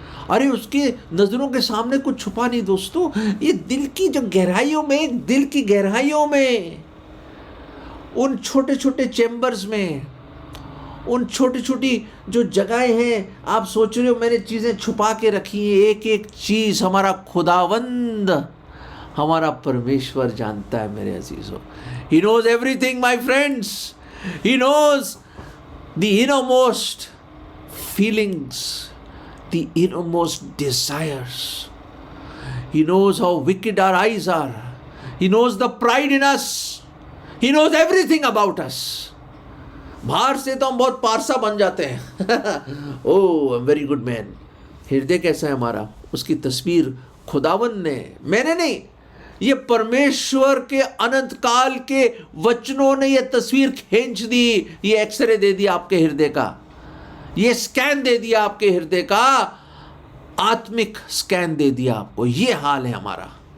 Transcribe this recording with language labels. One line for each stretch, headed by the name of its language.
Hindi: अरे उसके नज़रों के सामने कुछ छुपा नहीं दोस्तों। ये दिल की जो गहराइयों में, दिल की गहराइयों में, उन छोटे छोटे चैम्बर्स में, उन छोटी छोटी जो जगहें हैं, आप सोच रहे हो मैंने चीज़ें छुपा के रखी हैं, एक एक चीज़ हमारा खुदावंद, हमारा परमेश्वर जानता है मेरे अजीज़ों।
English: He knows everything my friends. He knows the innermost feelings, the innermost desires. He knows how wicked our eyes are. He knows the pride in us. He knows everything about us.
Hindi: बाहर से तो हम बहुत पारसा बन जाते हैं।
English: Oh very good man.
Hindi: हृदय कैसा है हमारा, उसकी तस्वीर खुदावन ने, मैंने नहीं, ये परमेश्वर के अनंत काल के वचनों ने ये तस्वीर खींच दी, ये एक्सरे दे दिया आपके हृदय का, ये स्कैन दे दिया आपके हृदय का, आत्मिक स्कैन दे दिया आपको। ये हाल है हमारा।